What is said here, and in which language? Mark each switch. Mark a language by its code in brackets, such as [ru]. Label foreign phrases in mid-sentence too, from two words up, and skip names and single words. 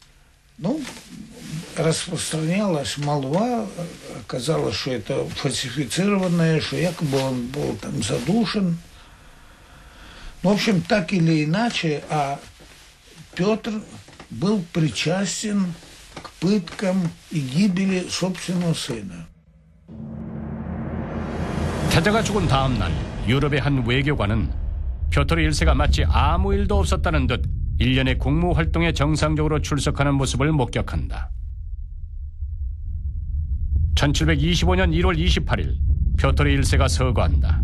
[ru] Распространялась молва, оказалось, что это фальсифицированное, что якобы он был там задушен. В общем, так или иначе, а Петр был причастен к пыткам и гибели собственного сына. [ko] 태자가 죽은 다음 날 유럽의 한 외교관은 표토르 1세가 마치 아무 일도 없었다는 듯 1년의 국무 활동에 정상적으로 출석하는 모습을 목격한다. 1725년 1월 28일 표토르 1세가 서거한다.